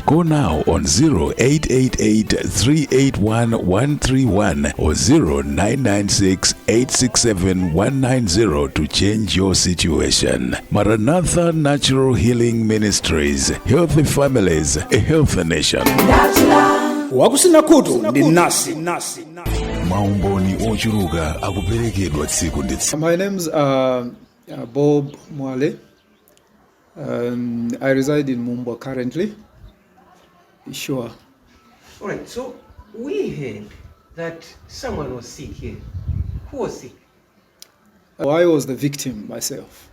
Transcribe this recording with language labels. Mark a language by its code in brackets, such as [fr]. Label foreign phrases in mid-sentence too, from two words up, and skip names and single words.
[en] Call now on 0888 381 131 or 0996 867 190 to change your situation. Maranatha Natural Healing Ministries. Healthy families, a healthy nation. Wakusina kutu ndi nasi. [ny] Maumboni ochuruka akuperekedwa tsiku ndi tsiku. [en] My name's Bob Mwale. I reside in Mumbai currently. Sure. All right, so we heard that someone was sick here. Who was sick? I was the victim myself.